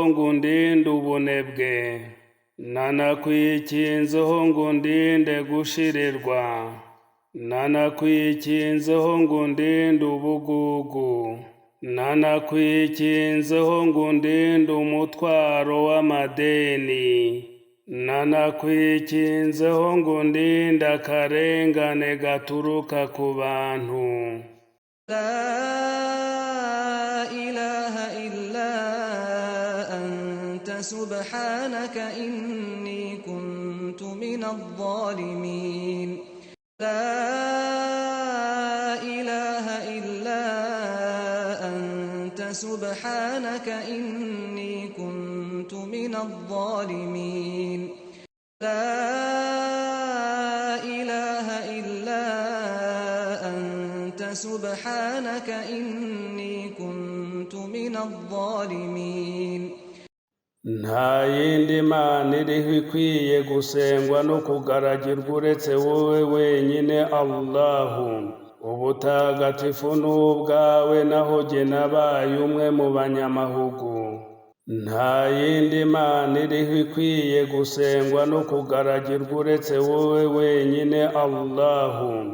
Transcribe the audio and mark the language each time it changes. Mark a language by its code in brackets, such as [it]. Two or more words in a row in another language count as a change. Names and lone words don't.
[rw] ngo undinde ubunebwe, nanakwikinzeho ngo undinde gushirirwa, nanakwikinzeho ngo undinde ubugugu, nanakwikinzeho ngo undinde umutwaro w'amadeni, nanakwikinzeho ngo undinde akarengane gaturuka ku bantu. [ar] لا إله إلا أنت سبحانك إني كنت من الظالمين. لا إله إلا أنت سبحانك إني كنت من الظالمين. لا إله إلا أنت سبحانك إني كنت من الظالمين. [rw] Nta yindi Mana iriho ikwiye gusengwa no kugaragirwa uretse wowe wenyine Allahu. Ubutagatifu n'ubwawe naho jye nabaye umwe mu banyamahugu. Nta yindi Mana iriho ikwiye gusengwa no kugaragirwa uretse wowe wenyine Allahu.